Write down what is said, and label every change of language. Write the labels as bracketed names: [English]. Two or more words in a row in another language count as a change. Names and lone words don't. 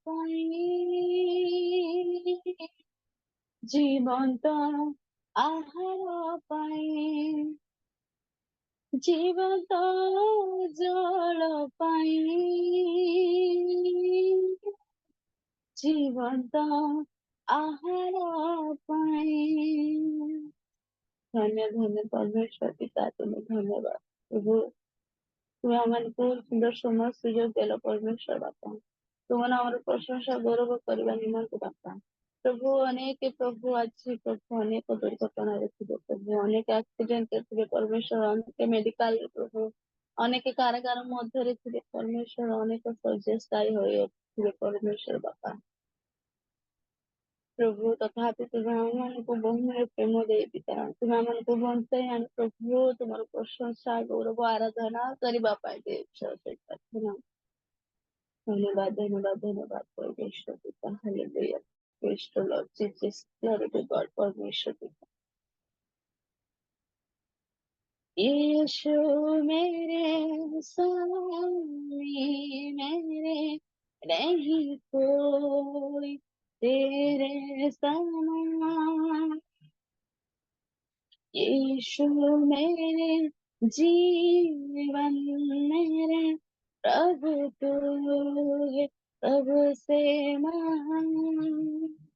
[Odia] ପାଇଁ, ଜୀବନ୍ତ ଆହାର ପାଇଁ, ଜୀବନ୍ତ ଜଳ ପାଇଁ, ଜୀବନ୍ତ ଆହାର ପାଇଁ। ଧନ୍ୟ ଧନ୍ୟ [Hindi] परमेश्वर पिता तुम्हें धन्यवाद प्रभु, तुम्हें [Odia] ଆମମାନଙ୍କୁ ସୁନ୍ଦର ସମୟ ସୁଯୋଗ ଦେଲ परमेश्वर ବାପା, ତୁମ ନାମର ପ୍ରଶଂସା ଗୌରବ କରିବା ନିମନ୍ତେ ବାପା। ପ୍ରଭୁ ଅନେକ ପ୍ରଭୁ ଆଜି ପ୍ରଭୁ ଅନେକ ଦୁର୍ଘଟଣାରେ ଥିବେ ପ୍ରଭୁ, ଅନେକ ଆକ୍ସିଡେଣ୍ଟରେ ଥିବେ परमेश्वर, ଅନେକ ମେଡିକାଲରେ ପ୍ରଭୁ, ଅନେକ କାରାଗାର ମଧ୍ୟରେ ଥିବେ परमेश्वर, ଅନେକ ଶଯ୍ୟାଶାୟୀ ହୋଇ ଥିବେ परमेश्वर ବାପା। ପ୍ରଭୁ ତଥାପି ତୁମ ଆମମାନଙ୍କୁ ବହୁମୂଲ୍ୟ ପ୍ରେମ ଦେଇ ପିତା, ତୁମେ ଆମମାନଙ୍କୁ ବଞ୍ଚାଇ ଆଣି ପ୍ରଭୁ ତୁମର ପ୍ରଶଂସା ଗୌରବ ଆରାଧନା କରିବା ପାଇଁ ଦେଇଛ। ପ୍ରାର୍ଥନା ଧନ୍ୟବାଦ ଧନ୍ୟବାଦ ଧନ୍ୟବାଦ [Hindi] परमेश्वर पिता, हालेलुया, [English] Praise the Lord Jesus, glory to God [Hindi] परमेश्वर पिता। यीशु मेरे स्वामी मेरे, नहीं कोई तेरे समान, यीशु मेरे जीवन मेरे, प्रभु तू है प्रभु से महान।